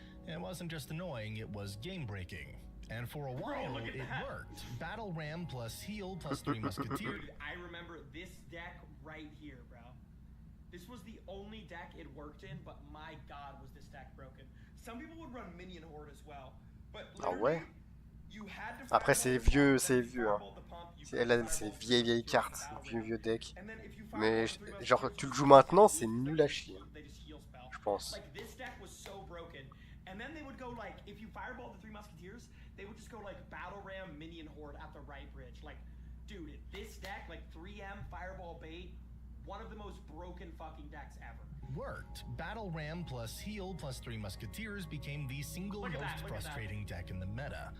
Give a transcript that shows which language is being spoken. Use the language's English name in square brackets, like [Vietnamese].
[English] It wasn't just annoying, it was game-breaking. And for a while, it worked. Battle Ram plus heal plus 3 Musketeers. Dude, I remember this deck right here, bro. This was the only deck it worked in, but my god, was this deck broken. Some people would run Minion Horde as well, but [French] Ah ouais. [English] you had to [French] Après c'est vieux, hein. C'est vieille carte, vieux deck. Mais genre tu le joues maintenant, c'est nul à chier. Je pense. [English] Like this deck was so broken, and then they would go like, if you fireball the 3 Musketeers, they would just go like Battle Ram Minion Horde at the right bridge. Like, dude, this deck, like 3M Fireball Bait, one of the most broken fucking decks ever. Worked. Battle Ram plus heal plus 3 Musketeers became the single most frustrating deck in the meta.